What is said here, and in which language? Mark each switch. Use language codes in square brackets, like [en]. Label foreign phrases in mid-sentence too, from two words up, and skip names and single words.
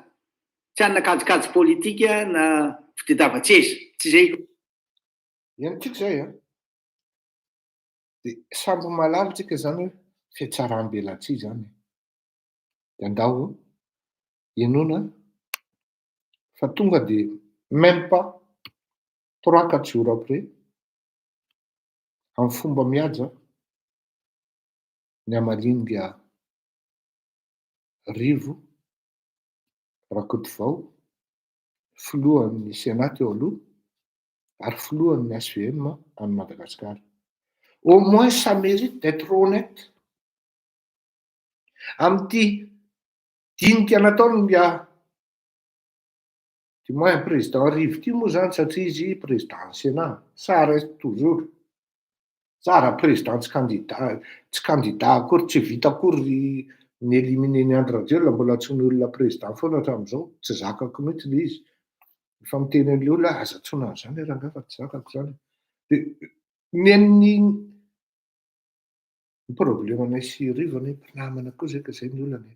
[mg] Tsy hanana kajikajy politika na fitadiavan-tseza. Tsy zay koa. Iantsika zay an. De sambo malala tsika zany hoe fiatsaram-belatsia zany. De andao ianona fa tonga [fr] de même pas 3-4 jours après [mg] amin'ny fomba mihaja ny Amalinga Rivo Rakotovao filohan'ny Sénat teo aloha ary filohan'ny SVM any Madagasikara. [fr] Au moins ça mérite d'être honnête. [mg] Amin'ity dinika nataony [fr] du moins président [mg] Rivo ity moa zany satria izy [fr] président Sénat. Ça reste toujours. [mg] Tsara président tsy candidat akory tsy vita akory ny éliminer ny Andry Rajoelina mbola tsy ny olona président foana hatramin'izao. Tsy zakako mihitsy le izy. Efa miteny an'le olona aza tsona zany rangaha fa tsy zakako zany. De ny problemanay sy Rivo ny mpinamana koa zay ka zay ny olana.